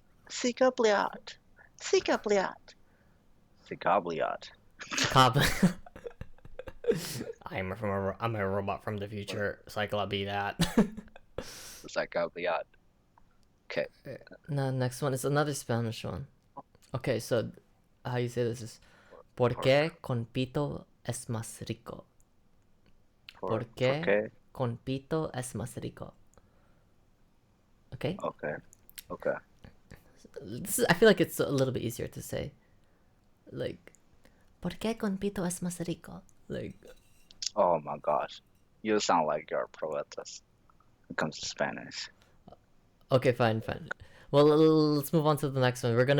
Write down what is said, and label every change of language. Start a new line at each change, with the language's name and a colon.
English: Psychobliat. Psychobliat. Psychobliat. Cob. I'm a robot from the future. Cycle, I'll be that. Psychobliat. Okay. No, next one is another Spanish one. Okay, so how you say this is
Spanish: ¿Por qué con pito es más rico? ¿Por qué con pito es más rico?
English: Okay? Okay. Okay. I feel like it's a little bit easier to say. Like,
Spanish: ¿Por qué con pito es más rico?
English: like, Oh my gosh. You sound like you're a pro at this when it comes to Spanish. okay, fine. Well, let's move on to the next one.